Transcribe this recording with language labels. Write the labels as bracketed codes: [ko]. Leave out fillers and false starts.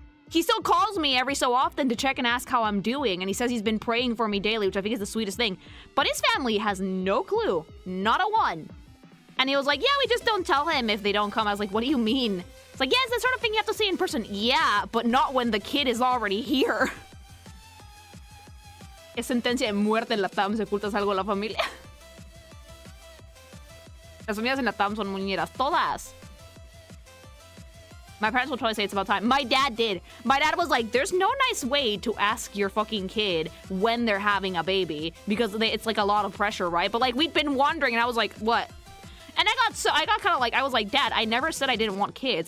[en] He still calls me every so often to check and ask how I'm doing, and he says he's been praying for me daily, which I think is the sweetest thing. But his family has no clue. Not a one. And he was like, yeah, we just don't tell him if they don't come. I was like, what do you mean? It's like, yeah, it's the sort of thing you have to say in person. Yeah, but not when the kid is already here. [es] Es sentencia de muerte en Latam si ocultas algo a la familia. Las familias en Latam son muñeras. Todas. [en] My parents will totally say it's about time. My dad did. My dad was like, there's no nice way to ask your fucking kid when they're having a baby because it's like a lot of pressure, right? But like we'd been wondering and I was like, what? And I got kind of like, I was like, Dad, I never said I didn't want kids.